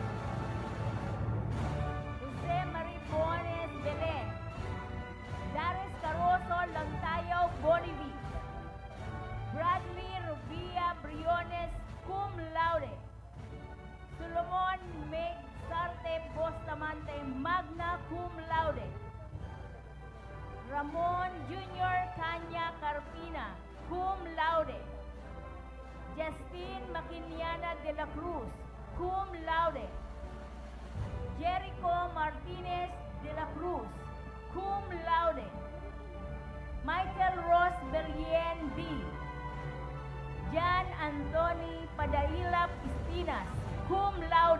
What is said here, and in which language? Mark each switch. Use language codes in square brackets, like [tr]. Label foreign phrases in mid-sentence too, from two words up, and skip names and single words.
[la] Jose Maribones Belen, Dares Caroso Lantayaw Bolivi, Bradley Rubia Briones, cum laude. Solomon Meg Sarte Bustamante, magna cum laude. Ramon Jr. Kanya Carpina, cum laude. Justine Maquiniana de la Cruz, cum laude. Jericho Martinez de la Cruz, cum laude. Michael Ross Berrien D. Jan Anthony Padailap Espinas, cum laude.